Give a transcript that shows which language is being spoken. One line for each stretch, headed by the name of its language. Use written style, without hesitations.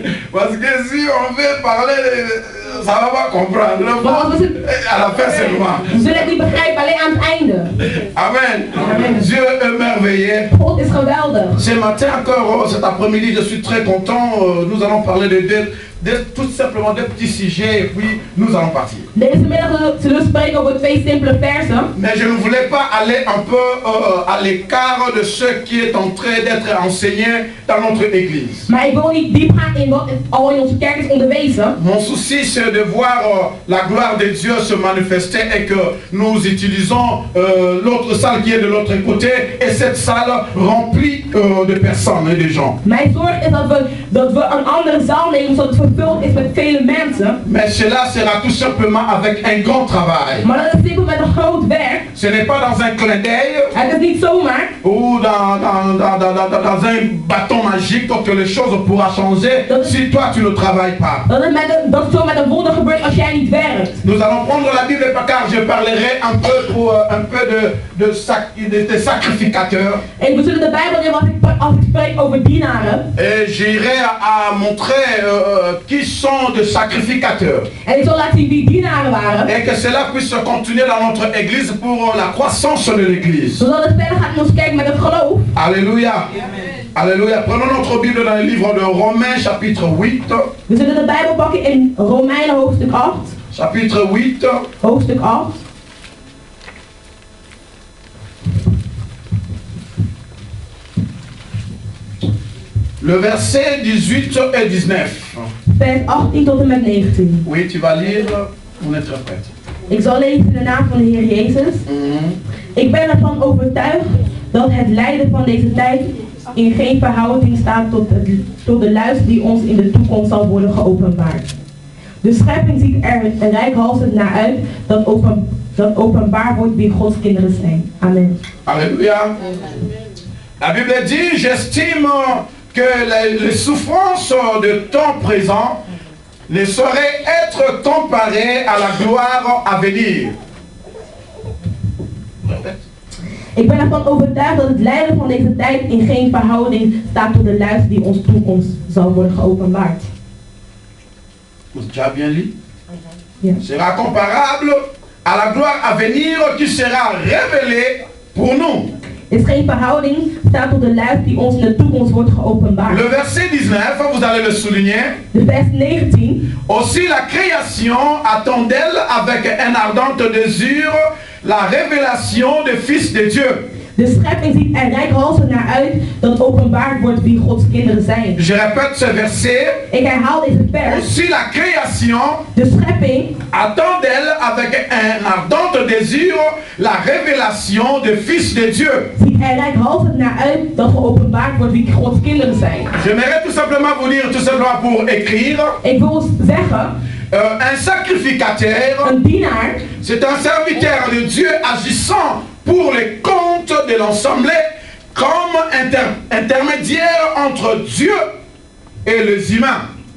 French: Parce que si on veut parler, ça va pas comprendre. À la fin seulement.
Dutch: We zullen het niet begrijpen, alleen aan het einde. Amen. Amen.
French: Dieu est merveilleux.
Dutch: God is geweldig.
French: Ce matin encore, cet après-midi, je suis très content. Nous allons parler tout simplement de petits sujets et puis nous allons partir.
Dutch: Deze middag zullen we spreken over 2 simpele versen.
French: Mais je ne voulais pas aller un peu à l'écart de ce qui est en train d'être enseigné dans notre église.
Dutch: Maar ik wil niet diep gaan in wat al in onze kerk is onderwezen.
French: Mon souci c'est de voir la gloire de Dieu se manifester et que nous utilisons l'autre salle qui est de l'autre côté et cette salle remplie de personnes et de gens.
Dutch: Mijn zorg is dat we een andere zaal nemen zodat het vervuld is met vele mensen.
French: Mais cela sera tout simplement avec un grand travail.
Dutch: Maar dat is simpel met een groot werk.
French: Ce n'est pas dans un clin d'œil
Dutch: Het is niet zomaar.
French: ou dans un bâton magique que les choses pourront changer si toi tu ne travailles pas.
Dutch: Dat het zo met een wonder gebeurt als jij niet werkt.
French: Nous allons prendre la Bible car je parlerai un peu de sacrificateurs.
Dutch: En we zullen de Bijbel nemen als ik spreek over dienaren.
French: Et j'irai à montrer qui sont des sacrificateurs.
Dutch: En ik zal laten zien wie dienaren waren.
French: Et que cela puisse continuer dans notre église pour la croissance de l'église.
Dutch: Zodat het verder gaat in onze kerk met het geloof. Alléluia. Alléluia.
French: Prenons notre Bible dans le livre de Romains chapitre 8.
Dutch: We zullen de Bijbel pakken in Romeinen hoofdstuk 8.
French: Chapitre 8.
Dutch: Hoofdstuk 8.
French: Le verset 18 et 19.
Dutch: Vers 18 tot en met 19.
French: Oui, tu vas lire. On est très prêts.
Dutch: Ik zal lezen in de naam van de Heer Jezus. Ik ben ervan overtuigd dat het lijden van deze tijd in geen verhouding staat tot de luister die ons in de toekomst zal worden geopenbaard. De schepping ziet er reikhalzend naar uit dat openbaar wordt wie Gods kinderen zijn. Amen. Alléluia.
French: La Bible dit, j'estime que les souffrances de temps présent ne sauraient être comparées à la gloire à venir.
Dutch: Ik ben ervan overtuigd dat het lijden van deze tijd in geen verhouding staat tot de luister die onze toekomst zal worden geopenbaard.
French: Tu as bien lu?
Dutch: Ja.
French: Sera comparable à la gloire à venir qui sera révélée pour nous.
Dutch: Is geen verhouding staat tot de luister die ons in de toekomst wordt geopenbaard.
French: Le verset 19, vous allez le souligner.
Dutch: De vers 19.
French: Aussi la création attend-elle avec un ardent désir la révélation du Fils de Dieu.
Dutch: De schepping ziet er reikhalzend naar uit dat openbaard wordt wie Gods kinderen zijn.
French: Je répète ce verset.
Dutch: Ik herhaal deze vers.
French: Aussi la création
Dutch: de schepping
French: attend-elle avec un ardent désir la révélation du Fils de Dieu.
Dutch: Ziet er reikhalzend naar uit dat geopenbaard wordt wie Gods kinderen zijn.
French: J'aimerais tout simplement vous dire, tout simplement pour écrire.
Dutch: Ik wil zeggen.
French: Un sacrificateur, c'est un serviteur de Dieu agissant pour les comptes de l'assemblée comme intermédiaire entre Dieu et les humains.